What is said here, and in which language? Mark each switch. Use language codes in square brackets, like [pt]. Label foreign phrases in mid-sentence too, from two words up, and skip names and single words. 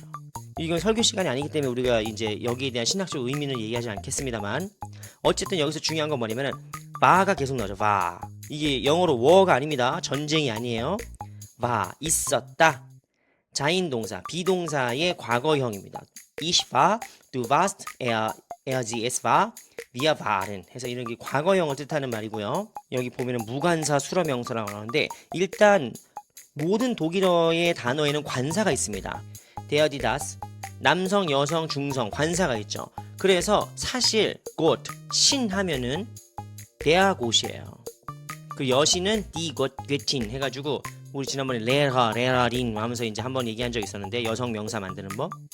[ko] 이건 설교 시간이 아니기 때문에 우리가 이제 여기에 대한 신학적 의미는 얘기하지 않겠습니다만, 어쨌든 여기서 중요한 건 뭐냐면은 바가 계속 나오죠. 바. 이게 영어로 워가 아닙니다. 전쟁이 아니에요. 바, 있었다. 자인동사, 비동사의 과거형입니다. [de] Ich war, du warst, sie, es war, wir waren [ko] 해서 이런 게 과거형을 뜻하는 말이고요. 여기 보면은 무관사 수로명사라고 하는데, 일단 모든 독일어의 단어에는 관사가 있습니다. [de] der, die, das. [ko] 남성, 여성, 중성 관사가 있죠. 그래서 사실 Gott, 신 하면은 [de] der Gott [ko] 이에요. 그 여신은 [de] die Göttin [ko] 해가지고 우리 지난번에 레라린 하면서 이제 한번 얘기한 적 있었는데 여성 명사 만드는 법.